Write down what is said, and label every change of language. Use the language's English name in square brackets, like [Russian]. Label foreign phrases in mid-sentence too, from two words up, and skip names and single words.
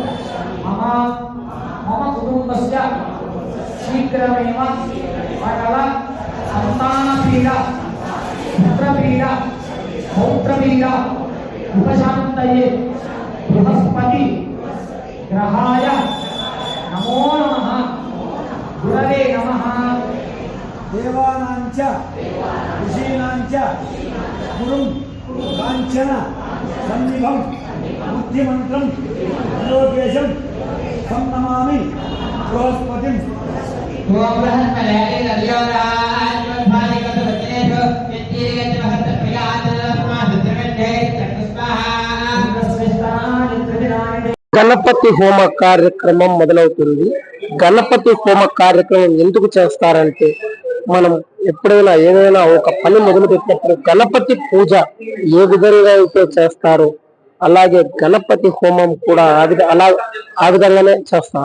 [Sanskrit] मम कुटुम्बस्य शीघ्रमेव सकल संतानपीड पुत्रपीड पौत्रपीड उपशान्तये बृहस्पति ग्रहाय नमो नमः गुरवे नमः देवानांच ऋषीणांच गुरुं कांचन सन्निभं बुद्धिमन्त्रं लोकेशं तं नमामि बृहस्पतिं [Telugu] గణపతి హోమ కార్యక్రమం మొదలవుతుంది. గణపతి హోమ కార్యక్రమం ఎందుకు చేస్తారంటే, మనం ఎప్పుడైనా ఏదైనా ఒక పని మొదలుపెట్టినప్పుడు గణపతి పూజ ఏ విధంగా అయితే చేస్తారో అలాగే గణపతి హోమం కూడా ఆ విధంగానే చేస్తారు.